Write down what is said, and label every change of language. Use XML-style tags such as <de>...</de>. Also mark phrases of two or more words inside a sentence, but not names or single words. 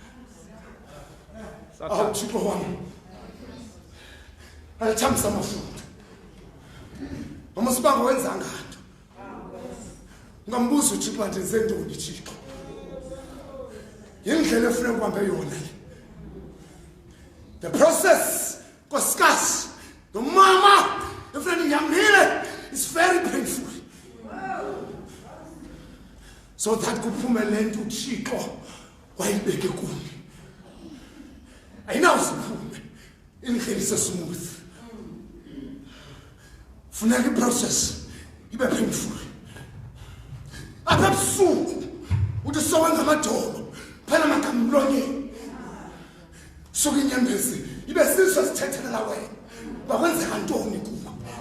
<xh>awuthixo wami alithambisa amafutha noma sibanga wenza nganto ungambuza uthixo ndenze ntoni thixo yindlela efuneka ukuhambe yona le</xh> <en>the process</en> <xh>nkosikazi nomama efuneka ihambile</xh> <en>is very painful so that</en> <xh>kuphume le nto uthixo wayibeke kuni ayinawuziphume indlela isesmooth funeka iprocess ibe painful apha ebusuku uthi sowenza amadolo phela makamlonyeni suka inyembezi ibe siso sithethelela wena bakwenzeka ntoni kuwe</xh>